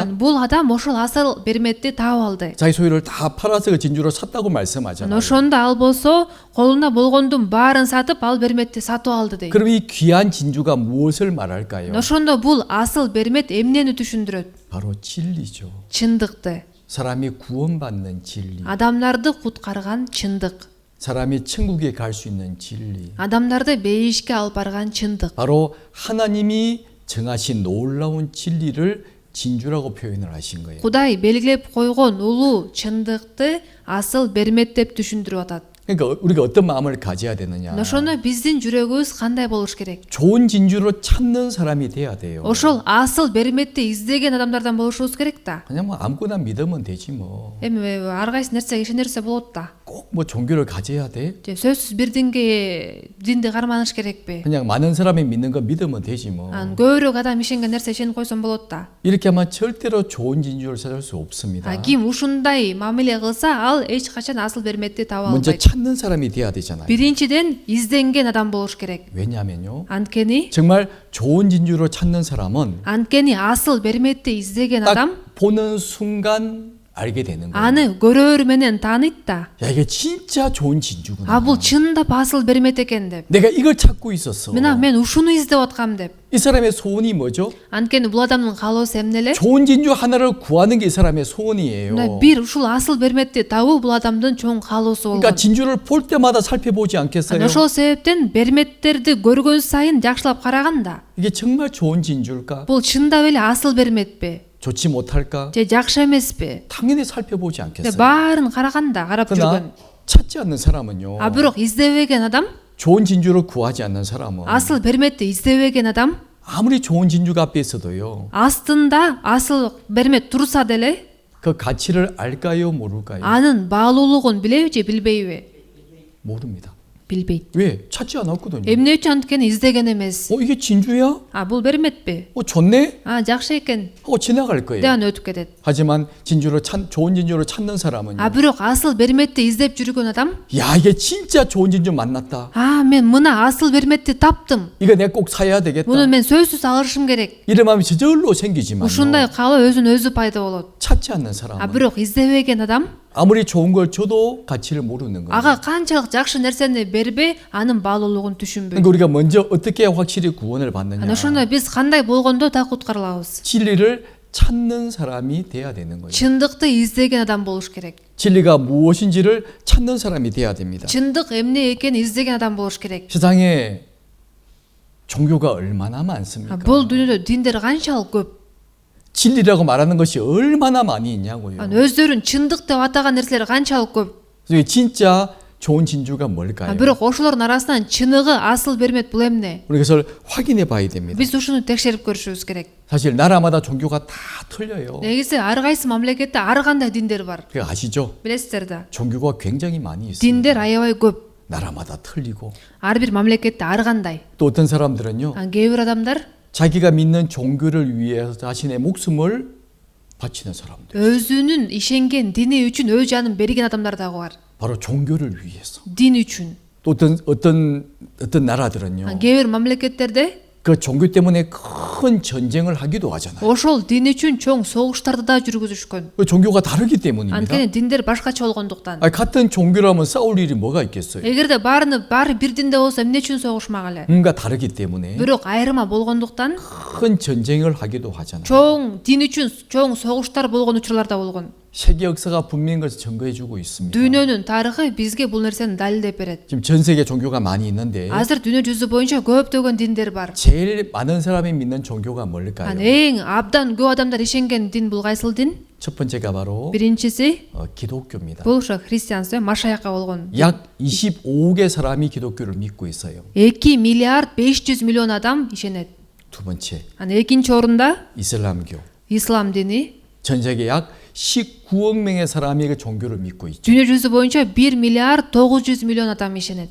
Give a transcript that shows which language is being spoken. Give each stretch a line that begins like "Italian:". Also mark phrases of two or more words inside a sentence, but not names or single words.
Kyrgyz: Бул адам ошол асыл берметти таап алды.
Korean: 자기 소유를 다 팔아서 그 진주를 샀다고 말씀하잖아요.
Kyrgyz: Ошондо ал болсо колунда болгондун баарын сатып ал берметти сатып алды дейт.
Korean: 그럼 이 귀한 진주가 무엇을 말할까요?
Kyrgyz: Ошондо бул асыл бермет эмнени түшүндүрөт?
Korean: 바로 진리죠.
Kyrgyz: Чындыкты.
Korean: 사람이 구원받는 진리.
Kyrgyz: Адамдарды куткарган чындык.
Korean: 사람이 천국에 갈 수 있는 진리.
Kyrgyz: Адамдарды бейишке алып барган чындык.
Korean: 바로 하나님이 정하신 놀라운 진리를 진주라고 표현을 하신 거예요.
Kyrgyz: Кудай белгилеп койгон улуу чындыкты асыл бермет деп түшүндүрүп атат.
Korean: 그러니까 우리가 어떤 마음을 가져야 되느냐?
Kyrgyz: Ошондо биздин жүрөгүбүз кандай болуш керек?
Korean: 좋은 진주로 찾는 사람이 돼야 돼요.
Kyrgyz: Ошол асыл берметти издеген адамдардан болушубуз керек да.
Korean: 그냥 뭐 아무거나 믿으면 되지 뭐.
Kyrgyz: Эми ар кайсы нерсеге ишенерсе болот да.
Korean: 꼭 뭐 종교를 가져야 돼?
Kyrgyz: Сөзсүз бир динди карманыш керекпи?
Korean: 그냥 많은 사람이 믿는 거 믿으면 되지 뭐.
Kyrgyz: көбүрөөк адам ишенген нерсе ишенип койсом болот да.
Korean: 이렇게 하면 절대로 좋은 진주를 찾을 수 없습니다.
Kyrgyz: Ким ушундай мамиле кылса, ал эч качан асыл берметти таба
Korean: 먼저
Kyrgyz: албайт.
Korean: 찾는 사람이 돼야 되잖아요.
Kyrgyz: Биринчиден изденген адам болуш керек.
Korean: 왜냐면요.
Kyrgyz: Анткени
Korean: 정말 좋은 진주로 찾는 사람은
Kyrgyz: асыл берметти издеген
Korean: 딱
Kyrgyz: адам
Korean: 보는 순간 알게 되는 거예요.
Kyrgyz: аны көрөр менен тааныйт да.
Korean: 야, 이게 진짜 좋은 진주구나.
Kyrgyz: Бул чындап асыл бермет экен деп.
Korean: 내가 이걸 찾고 있었어.
Kyrgyz: Мен ушуну издеп аткам деп.
Korean: 이 사람의 소원이 뭐죠?
Kyrgyz: Анткени бул адамдын каалоосу эмне эле?
Korean: 좋은 진주 하나를 구하는 게 이 사람의 소원이에요.
Kyrgyz: Бир ушул асыл берметти табуу бул адамдын чоң каалоосу
Korean: 그러니까
Kyrgyz: болгон.
Korean: 진주를 볼 때마다 살펴보지 않겠어요?
Kyrgyz: Ошол себептен берметтерди көргөн сайын жакшылап караган да.
Korean: 이게 정말 좋은 진주일까?
Kyrgyz: Бул чындап эле асыл берметпи?
Korean: 좋지 못할까?
Kyrgyz: же жакшы эмеспи?
Korean: 당연히 살펴보지 않겠어요.
Kyrgyz: баарын караган да, карап жүргөн.
Korean: 그러나 찾지 않는 사람은요.
Kyrgyz: Бирок издебеген адам,
Korean: 좋은 진주를 구하지 않는 사람은
Kyrgyz: асыл берметти издебеген адам
Korean: 아무리 좋은 진주가 앞에 있어도요.
Kyrgyz: астында асыл бермет турса деле
Korean: 그 가치를 알까요, 모를까요?
Kyrgyz: анын баалуулугун билеби же билбейби?
Korean: 모릅니다.
Kyrgyz: Билбейт.
Korean: 왜? 찾지 않았거든요.
Kyrgyz: Эмне үчүн анткени издеген эмес?
Korean: 이게 진주야?
Kyrgyz: Бул берметпи?
Korean: 좋네?
Kyrgyz: Жакшы экен.
Korean: 하고 지나갈 거예요.
Kyrgyz: деп өтүп кетет.
Korean: 하지만 좋은 진주로 찾는 사람은요.
Kyrgyz: Бирок асыл берметти издеп жүргөн адам,
Korean: 야, 이게 진짜 좋은 진주 만났다.
Kyrgyz: мен мына асыл берметти таптым.
Korean: 이거 내가 꼭 사야 되겠다.
Kyrgyz: Муну мен сөзсүз алышым керек.
Korean: 이런 마음이 저절로 생기지만
Kyrgyz: Ушундай каалоо өзүн өзү пайда болот.
Korean: 찾지 않는 사람은
Kyrgyz: Бирок издебеген адам
Korean: 아무리 좋은 걸 줘도 가치를 모르는 거예요.
Kyrgyz: ага канчалык жакшы нерсени бербей, анын баалуулугун түшүнбөйт.
Korean: 그러니까 우리가 먼저 어떻게 확실히 구원을 받느냐.
Kyrgyz: Ошондо биз кандай болгондо да куткарылабыз.
Korean: 진리를 찾는 사람이 돼야 되는 거예요.
Kyrgyz: Чындыкты издеген адам болуш керек.
Korean: 진리가 무엇인지를 찾는 사람이 돼야 됩니다.
Kyrgyz: Чындык эмне экенин издеген адам болуш керек.
Korean: 세상에 종교가 얼마나 많습니까?
Kyrgyz: Бул дүйнөдө диндер канчалык көп.
Korean: 진리라고 말하는 것이 얼마나 많이 있냐고요.
Kyrgyz: Өздөрүн чындык деп атаган нерселер канчалык көп.
Korean: 그래서 진짜 좋은 진주가 뭘까요?
Kyrgyz: Бирок ошолордун арасынан чыныгы асыл бермет бул эмне?
Korean: 우리 그것을 확인해 봐야 됩니다.
Kyrgyz: Биз ушуну текшерип көрүшүбүз керек.
Korean: 사실 나라마다 종교가 다 틀려요.
Kyrgyz: Негизи ар кайсы мамлекетте ар кандай диндер бар.
Korean: 그거 아시죠?
Kyrgyz: Билесиздер да.
Korean: 종교가 굉장히 많이 있어요.
Kyrgyz: Диндер аябай көп.
Korean: 나라마다 틀리고
Kyrgyz: Ар бир мамлекетте ар кандай.
Korean: 또 어떤 사람들은요.
Kyrgyz: Кээ бир адамдар
Korean: 자기가 믿는 종교를 위해서 자신의 목숨을 바치는 사람들.
Kyrgyz: өзүнүн ишенген дини үчүн өз жанын берген адамдар дагы бар.
Korean: 바로 종교를 위해서.
Kyrgyz: Дин үчүн.
Korean: 또 어떤 나라들은요.
Kyrgyz: Кээ бир мамлекеттерде
Korean: 그 종교 때문에 큰 전쟁을 하기도 하잖아요.
Kyrgyz: ошол дин үчүн чоң согуштарды да жүргүзүшкөн.
Korean: 그 종교가 다르기 때문입니다.
Kyrgyz: Анткени диндер башкача болгондуктан.
Korean: 같은 종교라면 싸울 일이 뭐가 있겠어요?
Kyrgyz: Эгерде баары бир динде болсо эмне үчүн согушмак эле?
Korean: 뭔가 다르기 때문에
Kyrgyz: Бирок айырма болгондуктан
Korean: 큰 전쟁을 하기도 하잖아요.
Kyrgyz: чоң дин үчүн чоң согуштар болгон учурлар да болгон.
Korean: 세계 역사가 분명히 것을 증거해주고 있습니다.
Kyrgyz: Дүйнөнүн тарыхы бизге бул нерсени далилдеп берет.
Korean: 지금 전 세계 종교가 많이 있는데
Kyrgyz: Азыр дүйнө жүзү боюнча көптөгөн диндер бар.
Korean: 제일 많은 사람이 믿는 종교가 뭘까요?
Kyrgyz: Эң абдан көп адамдар ишенген дин бул кайсыл дин?
Korean: 첫 번째가 바로
Kyrgyz: Биринчиси
Korean: 기독교입니다.
Kyrgyz: бул ушу христианство, машаякка болгон.
Korean: 약 25억의 사람이 기독교를 믿고 있어요.
Kyrgyz: 2 миллиард 500 миллион адам ишенет.
Korean: 두 번째,
Kyrgyz: Экинчи орунда
Korean: 이슬람교.
Kyrgyz: ислам дини.
Korean: 전 세계 약 19억 명의 사람이 그 종교를 믿고 있죠.
Kyrgyz: Дүйнө жүзү боюнча 1 миллиард 900 миллион адам ишенет.